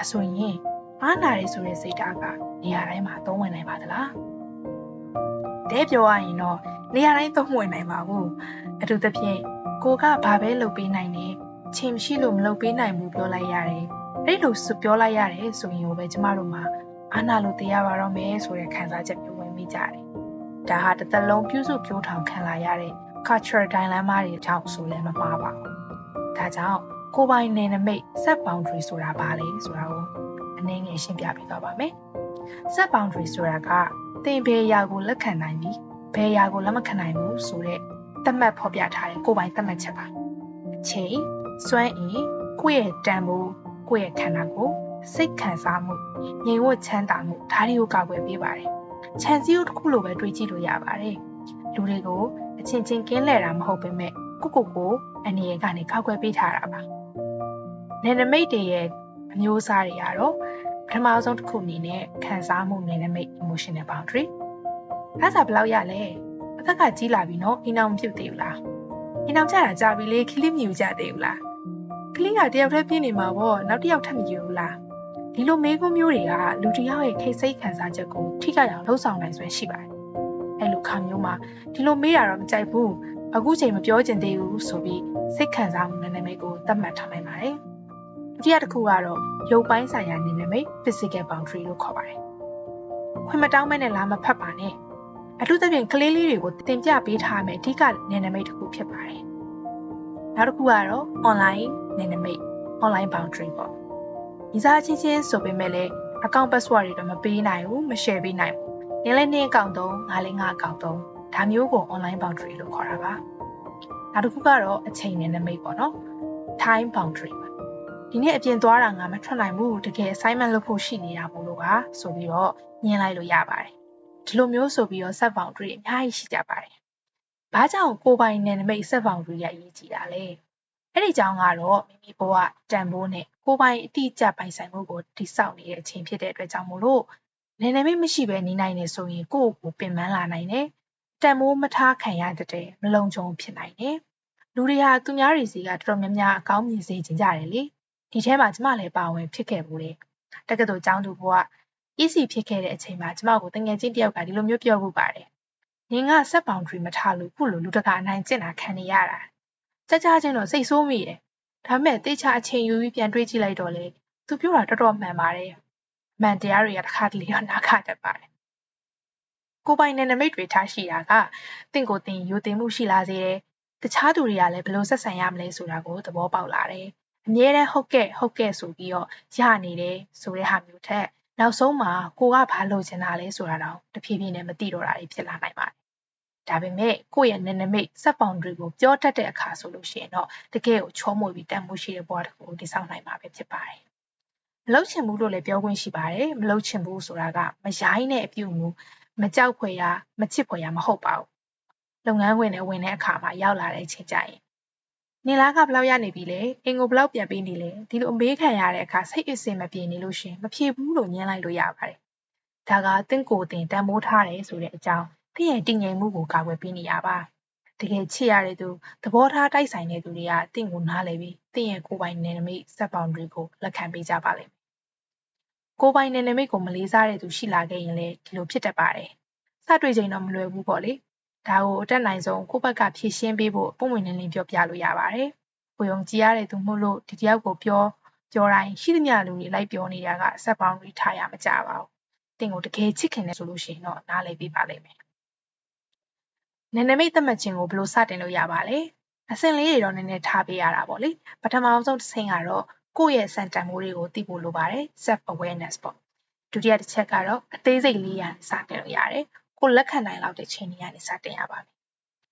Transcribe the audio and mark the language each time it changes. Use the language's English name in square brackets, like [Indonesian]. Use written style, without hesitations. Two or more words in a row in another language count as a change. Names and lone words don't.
[Burmese] ဆိုရင်အာနာတွေဆိုတဲ့စိတ်ထားကနေရာတိုင်းမှာသုံးဝင်နိုင်ပါသလားတဲ့ပြောရရင်တော့နေရာတိုင်းသုံးဝင်နိုင်ပါဘူးအထူးသဖြင့်ကိုကဘာပဲလုပ်ပေးနိုင်တယ်ချိန်မရှိလို့မလုပ်ပေးနိုင် ဘူးပြောလိုက်ရတယ်အဲ့လိုပြောလိုက်ရတယ်ဆိုရင်ပဲကျမတို့မှာအာနာလို့တရားပါတော့မယ်ဆိုတဲ့ခံစားချက်မျိုးဝင်မိကြတယ်ဒါဟာတစ် သက်လုံးပြုစုပြောထောင်ခံလာရတဲ့ [English] cultural dilemma [Burmese] တွေကြောင့်ဆိုလည်းမမှားပါဘူးဒါကြောင့်ကိုယ်ပိုင်နယ်နိမိတ် [English] set boundary [Burmese] ဆိုတာဘာလဲဆိုတာကိုအနည်းငယ်ရှင်းပြပေးသွားပါမယ် [English] set boundary [Burmese] ဆိုတာကသင်ဘယ်အရာကိုလက်ခံနိုင်ပြီးဘယ်အရာကိုလက်မခံနိုင်ဘူးဆိုတဲ့သတ်မှတ်ဖော်ပြထားတဲ့ကိုယ်ပိုင်သတ်မှတ်ချက်ပါအချိန်စွမ်းအင်ကိုယ့်ရဲ့တန်ဖိုးကိုယ့်ရဲ့ခန္ဓာကိုယ်စိတ်ခံစားမှုငြိမ်ဝှက်ချမ်းသာမှုဒါတွေကိုကာကွယ်ပေး ပါတယ်ခြံစည်းရိုးတစ်ခုလိုပဲတွေးကြည့်လို့ရပါတယ်လူတွေကိုအချင်းချင်းကင်းလှည့်တာမဟုတ်ပေမဲ့ကိုအနေရကနေကာကွယ်ပေးထားတာပါနယ်နိမိတ်တွေရဲ့အမျိုးအစားတွေကတော့ပထမဆုံးတစ်ခုအနေနဲ့ခံစားမှုနယ်နိမိတ် [English] emotional boundary [Burmese] ဒါဆိုဘယ်လောက်ရလဲအ သက်ကကြီးလာပြီနော်အိမ်အောင်မဖြစ်သေးဘူးလားအိမ်အောင်ကြတာကြာပြီလေခလိမြူကြသေးဘူးလားခလိကတယောက်တည်းပြင်းနေမှာပေါ့နောက်တစ်ယောက်ထပ်မယူဘူးလားဒီလိုမေးခွန်းမျိုးတွေကလူတစ်ယောက်ရဲ့ ခိစိတ်ခံစားချက်ကိုထိခိုက်အောင်လှုပ်ဆောင်နိုင်စွမ်းရှိပါတယ်အဲ့လိုခါမျိုးမှာဒီလိုမေးတာတော့မကြိုက်ဘူးအခုချိန်မပြောချင်သေးဘူးဆိုပြီး စိတ်ခံစားမှုနယ်နိမိတ်ကိုသတ်မှတ်ထားနိုင်ပါတယ်ဒုတိယတစ်ခုကတော့ရုပ်ပိုင်းဆိုင်ရာနယ်နိမိတ် [English] physical boundary [Burmese] လို့ခေါ် ပါတယ်ခွင့်မတောင်းမဲ့နဲ့လာမဖတ်ပါနဲ့အထူးသဖြင့်ကလေးလေးတွေကိုတင်ပြပေးထားမယ်အဓိကနယ်နိမိတ်တစ်ခုဖြစ်ပါတယ်နောက်တစ်ခုကတော့ online နယ်နိမိတ် [English] online boundary [Burmese] ပေါ့ဒီစားချင်းချင်းဆိုပေမဲ့လည်း [English] account password [Burmese] တွေတော့မပေးနိုင်ဘူးမ share ပေးနိုင်ဘူးနင်းလည်းနင်းအကောင့်သုံးငါလည်းငါအကောင့်သုံးဒါမျိုးကို [English] online boundary [Burmese] လို့ခေါ်တာပါနောက်တစ်ခုကတော့အ ချိန်နယ်နိမိတ်ပေါ့နော် [English] time boundary [Burmese] ပါဒီနေ့အပြင်သွားတာငါမထွက်နိုင်ဘူးတကယ် assignment လုပ်ဖို့ရှိနေတာမို့လို့ပါဆိုပြီးတော့ညှင်းလိုက်လို့ရပါတယ်ဒီလိုမျိုးဆိုပြီးတော့ [English] set boundary [Burmese] အများကြီးရှိကြပါတယ် ဘာကြောင့်ကိုယ်ပိုင်နယ်နိမိတ် [English] set boundary [Burmese] ရအရေးကြီးတာလဲအဲ့ဒီကြောင့်ကတော့မိမိဘဝတန်ဖိုးနဲ့ကိုယ်ပိုင်အတိအကျပိုင်ဆိုင်မှု ကိုတိစောက်နေတဲ့အချိန်ဖြစ်တဲ့အတွက်ကြောင့်မို့လို့နယ်နိမိတ်မရှိဘဲနေနိုင်နေဆိုရင်ကိုယ့်ကိုပင်ပန်းလာနိုင်တယ်တန်ဖိုးမထားခံရတဲ့မလုံခြုံဖြစ်နိုင်တယ်လူတွေဟာသူများတွေစီကတော်တော်များများအကောင်းမြင်စေချင်ကြတယ်လေဒီထဲမှာကျမလည်းပါဝင်ဖြစ်ခဲ့ဘူးလေတက္ကသိုလ်ကျောင်းသူဘဝ EC ဖြစ်ခဲ့တဲ့အချိန်မှာကျမကိုတငယ်ချင်းတယောက်ကဒီလိုမျိုးပြောဖို့ပါတယ်နင်က [English] set boundary [Burmese] မထားလို့ခုလိုလူတကာအနိုင်ကျင့် တာခံနေရတာကြချင်းတော့စိတ်ဆိုးမိတယ်ဒါပေမဲ့တေချာအချိန်ယူပြီးပြန်တွေးကြည့်လိုက်တော့လေသူပြောတာတော်တော်မှန်ပါတယ်အမှန်တရားတွေကတစ်ခါတလေတော့နားခတတ်ပါတယ်ကိုယ်ပိုင်နယ်နိမိတ်တွေထားရှိတာကတင့်ကိုယ်တင်ယူတင်မှုရှိလာစေတယ်တခြားသူတွေကလည်းဘယ်လိုဆက်ဆံရမလဲဆိုတာကိုသဘောပေါက်လာတယ်အမြဲတမ်းဟုတ်ကဲ့ဆိုပြီးတော့ရနေတယ်ဆိုတဲ့ဟာမျိုးထက်နောက်ဆုံးမှာကိုကဘာလုပ်ချင်တာလဲဆိုတာတော့တဖြည်းဖြည်းနဲ့ မသိတော့တာဖြစ်လာနိုင်ပါတယ်ဒါပေမဲ့ကိုယ့်ရဲ့နယ်နိမိတ် [English] set boundary [Burmese] ကိုပြောတတ်တဲ့အခါဆိုလို့ရှိရင်တော့တကယ်ကိုချောမွေပြီးတန်ဖိုးရှိတဲ့ဘဝတစ်ခုကိုတည်ဆောက်နိုင်မှာပဲဖြစ်ပါတယ်မလုပ်ချင်ဘူးလို့လည်းပြောခွင့်ရှိပါတယ်မလုပ်ချင်ဘူးဆိုတာကမရိုင်းတဲ့အပြုအမူမကြောက်ဖွယ်ရာမချစ်ဖွယ်ရာမဟုတ်ပါဘူး လုပ်ငန်းခွင်နဲ့ဝင်တဲ့အခါမှာရောက်လာတဲ့အချိန်ကျရင်နေလားကဘယ်လောက်ရနေပြီလဲအင်ကိုဘယ်လောက်ပြန်ပေးနေလဲဒီလိုအမေးခံရတဲ့အခါစိတ်အစင်မပြေနေလို့ရှင်မဖြေဘူးလို့ညှင်းလိုက်လို့ရပါတယ်ဒါကတင့်ကိုယ်တင်တန်ဖိုးထားတယ်ဆိုတဲ့အ ကြောင်းတင့်ရဲ့တည်ငြိမ်မှုကိုကာကွယ်ပေးနေရပါတကယ်ချစ်ရတဲ့သူသဘောထားတိုက်ဆိုင်တဲ့သူတွေကတင့်ကိုနားလည်ပြီးတင့်ရဲ့ကိုယ်ပိုင်နယ်နိမိတ် [English] set boundary [Burmese] ကိုလက်ခံပေးကြ ပါလိမ့်မယ်ကိုယ်ပိုင်နယ်နိမိတ်ကိုမလေးစားတဲ့သူရှိလာခဲ့ရင်လည်းဒီလိုဖြစ်တတ်ပါတယ်စတွေ့ချိန်တော့မလွယ်ဘူးပေါ့လေဒါကိုအတက်နိုင် ဆုံးကိုယ့်ဘက်ကဖြည့်ရှင်းပေးဖို့ပုံဝင်လင်းလင်းပြောပြလို့ရပါတယ်ကိုယုံကြည်ရတဲ့သူမို့လို့ဒီတယောက်ကို ပြောတိုင်းရှိသမျှလူတွေလိုက်ပြောနေတာက [English] set boundary [Burmese] ထားရမကြပါဘူးတင့်ကိုတကယ်ချစ်ခင်တယ်ဆိုလို့ရှိရင်တော့နားလည်ပေးပါလိမ့်မယ်နယ်နိမိတ်သတ်မှတ်ခြင်းကိုဘယ်လိုစတင်လို့ရပါလဲအဆင့်လေးတွေတော့နည်းနည်းထားပေးရတာပေါ့လေပထမဆုံးတစ်ဆင့်ကတော့ကိုယ့်ရဲ့စံတန်ဖိုးတွေကိုသိဖို့လိုပါတယ် [English] self awareness [Burmese] ပေါ့ဒုတိယတစ်ချက်ကတော့အသေးစိတ်လေးရစတင်လို့ရတယ်ကိုလက်ခံနိုင်လောက်တဲ့ချိန်တွေကနေစတင်ရပါမယ်